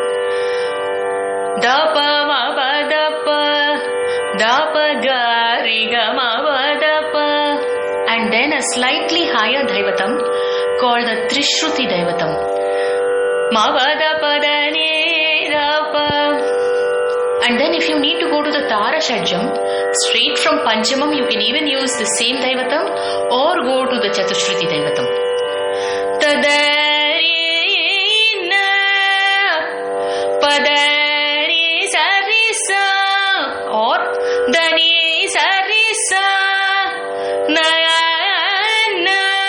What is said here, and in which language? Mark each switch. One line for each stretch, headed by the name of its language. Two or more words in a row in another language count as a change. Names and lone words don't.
English: Da pa ma pa da pa ga ri ga ma pa da pa, and then a slightly higher Daivatam called the Trishruti Daivatam. Ma pa da pa da ni da pa. And then if you need to go to the Tara Shadjam, straight from Panchamam, you can even use the same Daivatam or go to the Chatushruti Daivatam. Tadari na pada or Dani Sarisa Nayana.